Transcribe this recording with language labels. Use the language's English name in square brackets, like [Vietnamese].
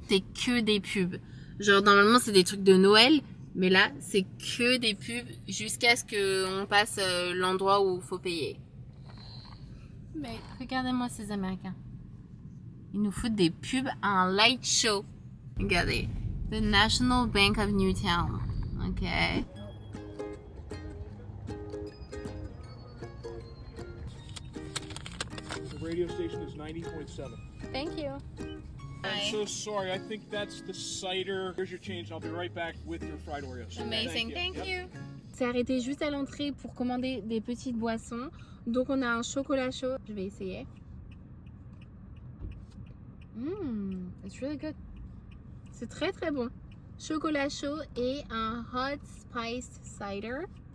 [French] C'est que des pubs. Genre normalement c'est des trucs de Noël, mais là c'est que des pubs jusqu'à ce qu'on passe l'endroit où il faut payer. Mais regardez-moi ces Américains. Ils nous foutent des pubs à un light show. Regardez. [English] The National Bank of Newtown. Okay. The radio station is 90.7. Thank you. I'm so sorry. I think that's the cider. Here's your change. I'll be right back with your fried Oreos. Amazing. Thank you. Yep. [French] C'est arrêté juste à l'entrée pour commander des petites boissons. Donc on a un chocolat chaud. Je vais essayer. [English] It's really good. [French] C'est très bon. Chocolat chaud et un hot spiced cider.